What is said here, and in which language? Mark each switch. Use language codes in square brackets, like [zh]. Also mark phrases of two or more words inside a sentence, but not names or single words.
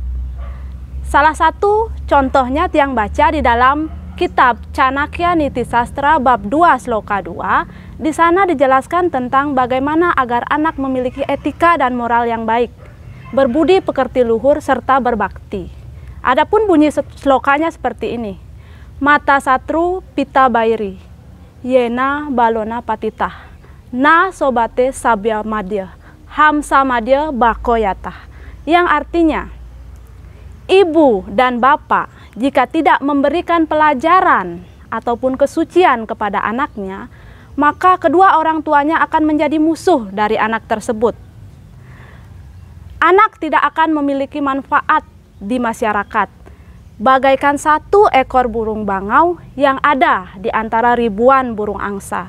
[id] Salah satu contohnya tiang baca di dalam kitab Canakya Niti Sastra bab 2 sloka 2. Di sana dijelaskan tentang bagaimana agar anak memiliki etika dan moral yang baik, berbudi pekerti luhur serta berbakti. Adapun bunyi slokanya seperti ini. [sa] माता शत्रुः पिता वैरी, येन बालो न पाठितः, न शोभते सभामध्ये, हंसमध्ये बको यथा. [id] Yang artinya, ibu dan bapak jika tidak memberikan pelajaran ataupun kesucian kepada anaknya, maka kedua orang tuanya akan menjadi musuh dari anak tersebut. Anak tidak akan memiliki manfaat di masyarakat, bagaikan satu ekor burung bangau yang ada di antara ribuan burung angsa.